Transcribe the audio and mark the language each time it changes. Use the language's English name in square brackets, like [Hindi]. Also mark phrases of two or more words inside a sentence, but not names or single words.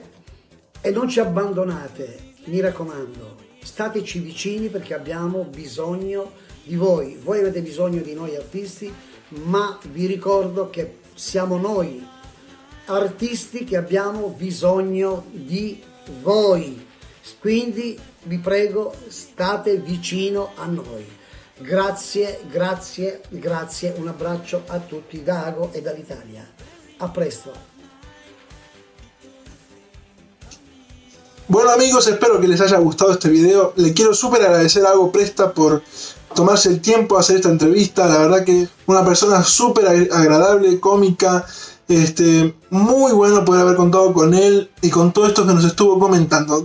[Italian] E non ci abbandonate, mi raccomando, stateci vicini, perché abbiamo bisogno di voi avete bisogno di noi artisti, ma vi ricordo che siamo noi artisti che abbiamo bisogno di voi, quindi vi prego, state vicino a noi. Grazie, un abbraccio a tutti da Ago e dall'Italia. A presto. [Spanish] Bueno amigos, espero que les haya gustado este video. Le quiero súper agradecer a Ago Presta por tomarse el tiempo de hacer esta entrevista. La verdad que una persona súper agradable, cómica, Muy bueno poder haber contado con él y con todo esto que nos estuvo comentando.